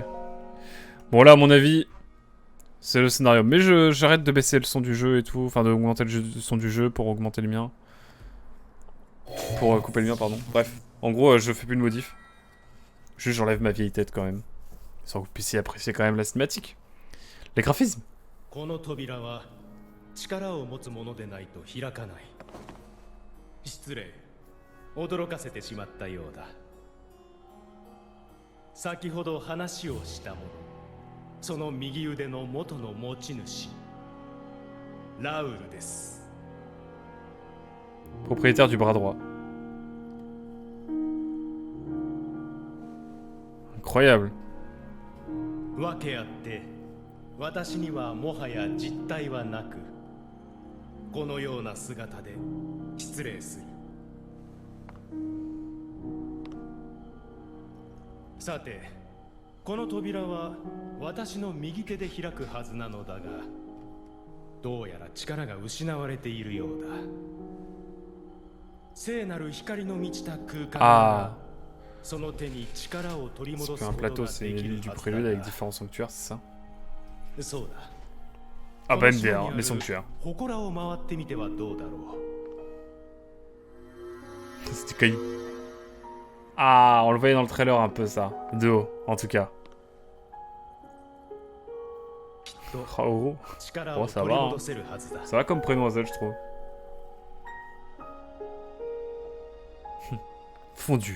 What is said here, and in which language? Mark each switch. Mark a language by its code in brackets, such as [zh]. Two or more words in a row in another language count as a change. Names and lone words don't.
[fr] Bon, là, à mon avis, c'est le scénario. Mais j'arrête de baisser le son du jeu et tout. Enfin, d'augmenter le son du jeu pour augmenter le mien. Pour couper le mien, pardon. Bref. En gros, je fais plus de modif. Juste, j'enlève ma vieille tête quand même. Sans que vous puissiez apprécier quand même la cinématique. Les graphismes. [ja] この扉は力を持つ者でないと開かない。失礼、驚かせてしまったようだ。先ほど話をした者、その右腕の元の持ち主、ラウルです。 [fr] Propriétaire du bras droit. Incroyable. [ja] わけあって、私にはもはや実体はなく、このような姿で失礼する。さて、この扉は私の右手で開くはずなのだが、どうやら力が失われているようだ。聖なる光の満ちた空間が、その手に力を取り戻すことができるはずだ。 [fr] Un plateau, c'est l'île du prélude avec différents sanctuaires, c'est ça? [ja] そうだ。 [fr] Ah bah MDR, les sanctuaires. [ja] 祠を回ってみてはどうだろう。 [fr] C'était caillou. Ah, on le voyait dans le trailer un peu ça. De haut, en tout cas. Oh, oh ça va. Hein. Ça va comme prénom Azel, je trouve. Fondu.